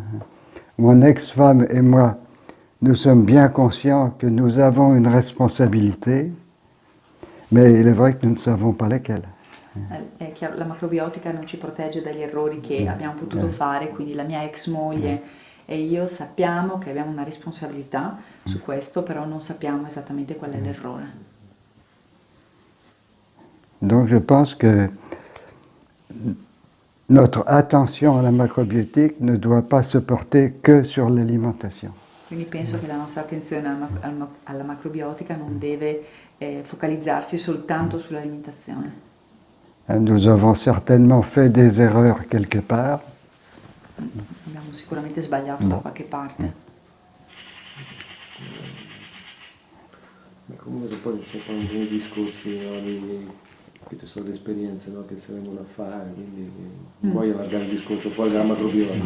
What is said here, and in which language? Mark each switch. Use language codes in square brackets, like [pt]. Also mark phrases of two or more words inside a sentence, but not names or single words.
[fr] Mon ex-femme et moi, nous sommes bien conscients que nous avons une responsabilité, mais il est vrai que nous ne savons pas laquelle. [it] È chiaro, la macrobiotica non ci protegge dagli errori che abbiamo potuto fare, quindi la mia ex moglie e io sappiamo che abbiamo una responsabilità su questo, però non sappiamo esattamente qual è l'errore. [fr] Donc je pense que notre attention à la macrobiotique ne doit pas se porter que sur l'alimentation. [it] Quindi penso che la nostra attenzione alla macrobiotica non deve focalizzarsi soltanto sull'alimentazione. [fr] Nous avons certainement fait des erreurs quelque part. [it] Abbiamo sicuramente sbagliato da qualche parte. Ma comunque poi ci sono dei discorsi, no, che ci sono le esperienze, no, che si vengono a fare, quindi non voglio allargare il discorso fuori dalla macrobiotica.